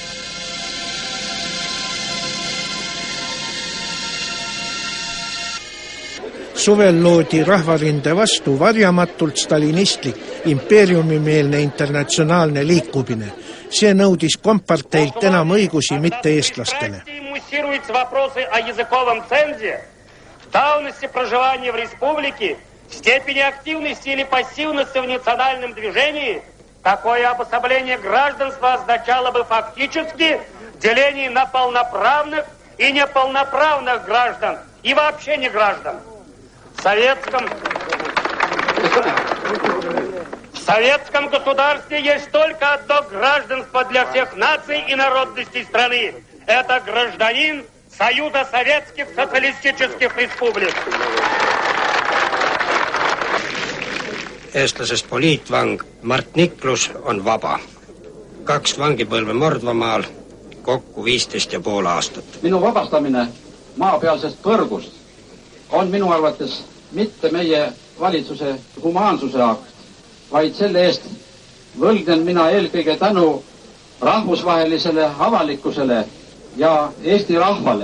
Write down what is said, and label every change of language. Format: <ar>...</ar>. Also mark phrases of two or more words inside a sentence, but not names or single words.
<et>Suvel loodi Rahvarinde vastu varjamatult stalinistlik impeeriumimeelne internatsionaalne liikumine. See nõudis komparteilt enam õigusi mitte eestlastele.</et> <ru>Вопросы о языковом цензе, давности проживания в республике, степени активности или пассивности в национальном движении, такое обособление гражданства означало бы фактически деление на полноправных и неполноправных граждан и вообще не граждан. В советском государстве есть только одно гражданство для всех наций и народностей страны. Это гражданин Союза Советских Социалистических Республик.</ru> <et>Eestlasest poliitvang Mart Niklus on vaba. 2 vangipõlve Mordvamaal, kokku 15,5 aastat. Minu vabastamine maapealsest põrgust on minu arvates mitte meie valitsuse humaansuse akt, vaid selle eest võlgnen mina eelkõige tänu rahvusvahelisele avalikkusele ja Eesti rahvale.</et>